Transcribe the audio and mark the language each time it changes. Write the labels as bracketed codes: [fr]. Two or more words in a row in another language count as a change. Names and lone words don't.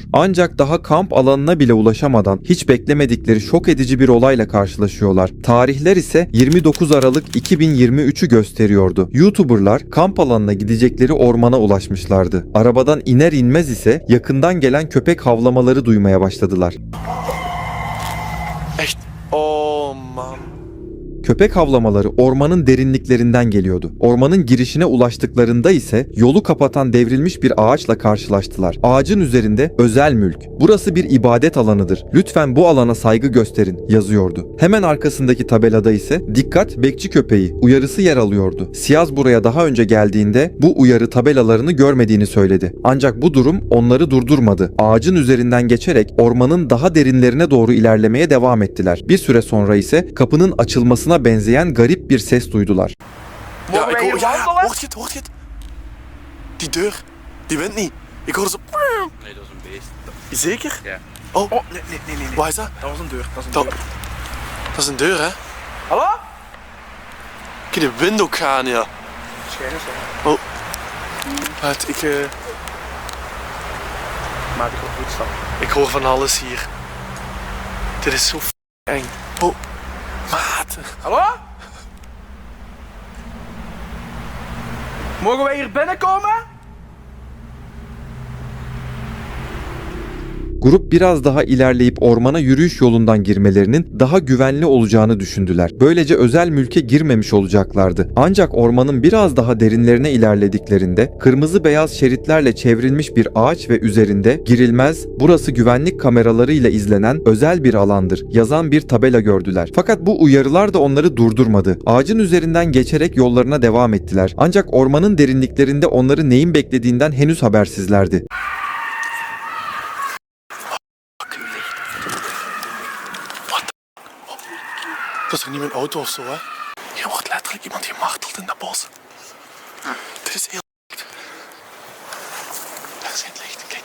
[tr] Ancak daha kamp alanına bile ulaşamadan hiç beklemedikleri şok edici bir olayla karşılaşıyorlar. Tarihler ise 29 Aralık 2023'ü gösteriyordu. YouTuberlar kamp alanına gidecekleri ormana ulaşmışlardı. Arabadan iner inmez ise yakından gelen köpek havlamaları duymaya başladılar. [nl] Echt? Oh man. [tr] Köpek havlamaları ormanın derinliklerinden geliyordu. Ormanın girişine ulaştıklarında ise yolu kapatan devrilmiş bir ağaçla karşılaştılar. Ağacın üzerinde "Özel mülk. Burası bir ibadet alanıdır. Lütfen bu alana saygı gösterin" yazıyordu. Hemen arkasındaki tabelada ise "Dikkat, bekçi köpeği" uyarısı yer alıyordu. Siyaz buraya daha önce geldiğinde bu uyarı tabelalarını görmediğini söyledi. Ancak bu durum onları durdurmadı. Ağacın üzerinden geçerek ormanın daha derinlerine doğru ilerlemeye devam ettiler. Bir süre sonra ise kapının açılmasına benzeyen garip bir ses duydular. [nl] Ja, ik hoor... Ja, hoort je het? Hoort je het? Die deur, die wint niet. Ik hoor zo... Nee, dat is een beest. Zeker? Ja. Oh, Oh, nee. waar is dat? Dat was een deur. Dat is een Dat, deur. dat is een deur, hè? Hallo? Kijk, de wind ook gaan, ja. Schijnen zijn. Oh. Wacht, Maar ik hoor voetstappen. ik hoor van alles hier. Dit is zo eng. Oh, maat. Hallo? Mogen wij hier binnenkomen? [tr] Grup biraz daha ilerleyip ormana yürüyüş yolundan girmelerinin daha güvenli olacağını düşündüler. Böylece özel mülke girmemiş olacaklardı. Ancak ormanın biraz daha derinlerine ilerlediklerinde kırmızı beyaz şeritlerle çevrilmiş bir ağaç ve üzerinde "Girilmez, burası güvenlik kameralarıyla izlenen özel bir alandır" yazan bir tabela gördüler. Fakat bu uyarılar da onları durdurmadı. Ağacın üzerinden geçerek yollarına devam ettiler. Ancak ormanın derinliklerinde onları neyin beklediğinden henüz habersizlerdi. [nl] Dat is toch niet mijn auto of zo, hè? Hier wordt letterlijk iemand gemarteld in dat bos. Dit is heel licht. Daar is geen licht, kijk.